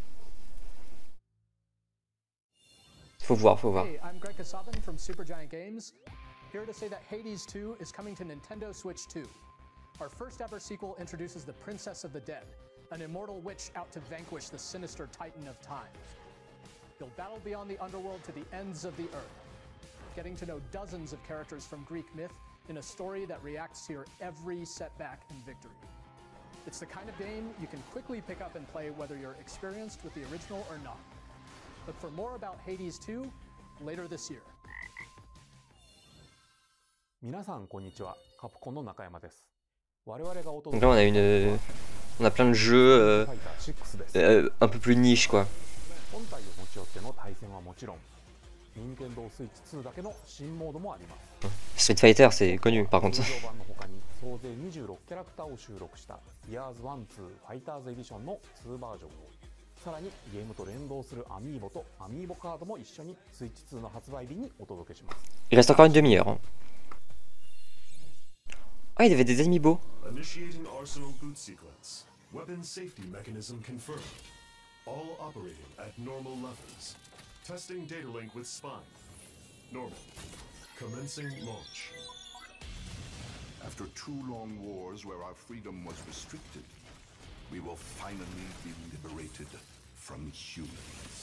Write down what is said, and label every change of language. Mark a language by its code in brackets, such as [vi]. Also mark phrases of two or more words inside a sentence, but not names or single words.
[fr] Faut voir, faut voir. [en] Hey, I'm Greg Kasavin from Supergiant Games, here to say that Hades 2 is coming to Nintendo Switch 2. Our first ever sequel introduces the Princess of the Dead, an immortal witch out to vanquish the sinister Titan of Time. You'll battle beyond the underworld to the ends of the earth, getting to know dozens of characters from Greek myth in a story that reacts to your every setback and victory. It's the kind of game you can quickly pick up and play whether you're experienced with the original or not. Look for more about Hades 2 later this year. [ja] 皆さんこんにちは、カプコンの中山です。我々がお [fr] Donc là on a plein de jeux un peu plus niche quoi. [ja] 本体を持ち寄っての対戦はもちろん、任天堂スイッチ2だけの新モードもあります。 [fr] Street Fighter c'est connu par contre. [ja] 通常版の他に総勢26キャラクターを収録した Years 1-2 Fighters Edition の2バージョンを、さらにゲームと連動するアミーボとアミーボカードも一緒にスイッチ2の発売日にお届けします。 [fr] Il reste encore une demi-heure. Hein. Ah, il y avait des amiibo. [en] Initiating Arsenal boot sequence. Weapon safety mechanism confirmed. All operating at normal levels. Testing data link with spine. Normal. Commencing launch. After 2 long wars where our freedom was restricted, we will finally be liberated from humans.